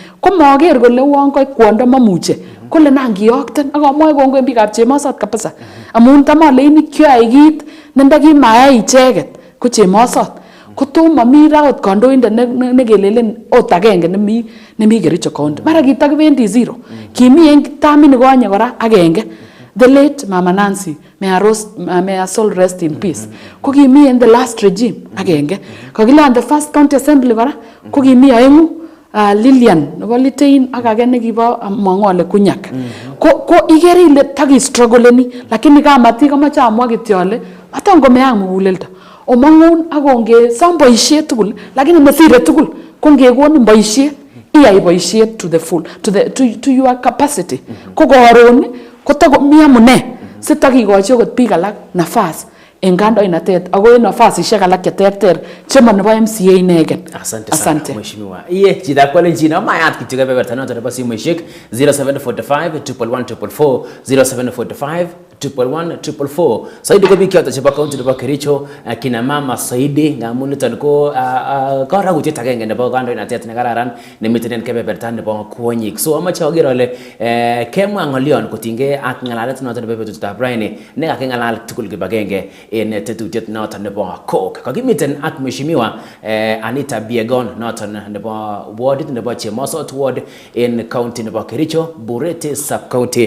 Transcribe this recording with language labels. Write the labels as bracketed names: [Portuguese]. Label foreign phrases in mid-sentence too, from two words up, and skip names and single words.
[Kalenjin] Ko moker kole uon ko kwondo mamuche kole nan kiyokten ak amwoe kongoi biikab Chemosot kabisa amun tam aleini kyoyai kit nendakimayai icheket ko Chemosot kotomo mi ra ot kandoindet nekelelen ot agenge nemi Kericho County. Mara kitakibendi zero. Kimi en tamini konye kora agenge. [English] The late Mama Nancy, may her soul rest in peace. [Kalenjin] Ko kimi [English] in the last regime [Kalenjin] agenge. Kakila [English] the first county assembly [Kalenjin] kora ko kimi aengu Lilian nebo Litein ak age nekibo Mwang'ole Kunyak. Ko ikere ile taki struggleni lakini kamatik komoche amwa kityo ale maton komeyak muguleldo. Omangun akonge som boisiet tugul lakini masire tugul ko ngekonin boisiet iyai boisiet [English] to the full to your capacity. [Kalenjin] Ko koron kotakomi amune sitakikochi okot biik alak nafas en kandoinatet ako en nafasisiek alak cheterter chemo nebo MCA inegen. [Swahili] Asante sana mheshimiwa. [Kalenjin] Iye chita kwalenjin amayat kityo kebeberta noto nebo simoisiek 0745 11144 0745 11144. Saidi ko biik choto chebo county nebo Kericho, [Swahili] kina mama [Kalenjin] Saidi ngamun niton ko karagutiet agenge nebo kandoinatet ne kararan nemiten en kebeberta nebo kwonyik. So amache ager ale kemwa ng'olyon kotinygei ak ng'alalet noton nebo betutab raini ne kakingalal tugul kibagenge en tetutiet noton nebo KOOK. Kakimiten ak mheshimiwa ANITA BYEGON noton nebo wardit nebo Chemosot ward en county nebo Kericho, Bureti sub county.